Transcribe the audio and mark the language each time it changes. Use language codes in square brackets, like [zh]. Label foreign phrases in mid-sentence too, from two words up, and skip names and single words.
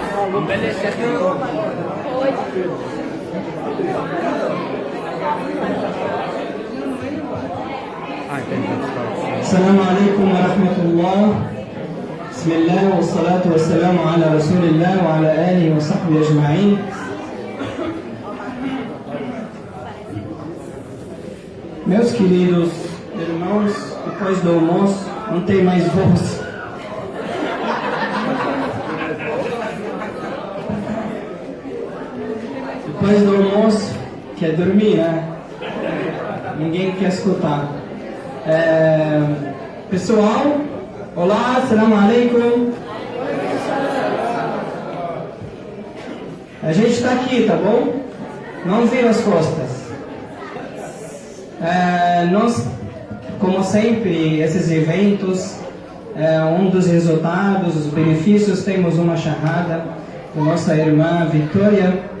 [ar] السلام عليكم ورحمة الله. بسم الله والصلاة والسلام على رسول الله وعلى آله وصحبه أجمعين. [pt] Meus queridos irmãos, depois do almoço não tem mais voz. Depois do almoço quer dormir, né? Ninguém quer escutar. Pessoal, olá, [ar] السلام عليكم. [pt] A gente está aqui, tá bom? Não vira as costas. Nós, como sempre, esses eventos, um dos resultados, os benefícios, temos uma charrada com nossa irmã Vitória.